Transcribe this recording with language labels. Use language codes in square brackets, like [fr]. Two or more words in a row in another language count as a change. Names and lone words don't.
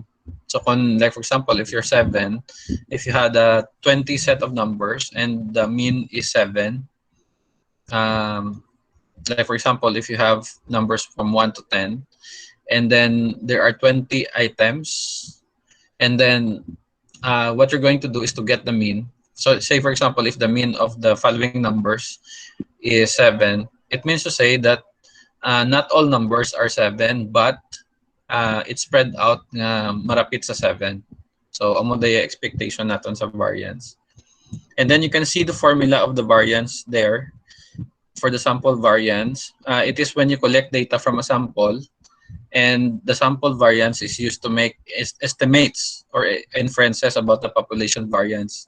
[en] So like for example, if you're 7, if you had a 20 set of numbers and the mean is 7, like for example, if you have numbers from 1 to 10, and then there are 20 items, and then what you're going to do is to get the mean. So say for example, if the mean of the following numbers is 7, it means to say that not all numbers are 7, but it's spread out [hil] marapit sa [en] 7. [hil] So amo the expectation natin sa variance. [en] And then you can see the formula of the variance there for the sample variance. It is when you collect data from a sample, and the sample variance is used to make estimates or inferences about the population variance.